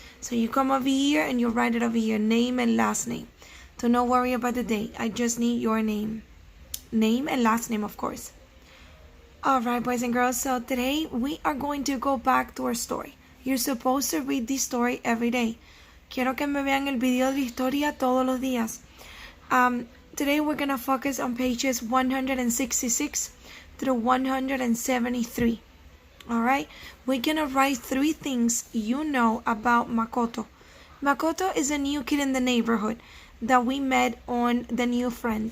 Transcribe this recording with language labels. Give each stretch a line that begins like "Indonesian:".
English: So you come over here and you write it over here, name and last name. So don't worry about the date. I just need your name. Name and last name, of course. Alright, boys and girls, so today we are going to go back to our story. You're supposed to read this story every day.
Spanish: Quiero que me vean el video de la historia todos los días.
English: Today we're going to focus on pages 166 through 173. Alright, we're gonna write 3 things you know about Makoto. Makoto is a new kid in the neighborhood that we met on The New Friend.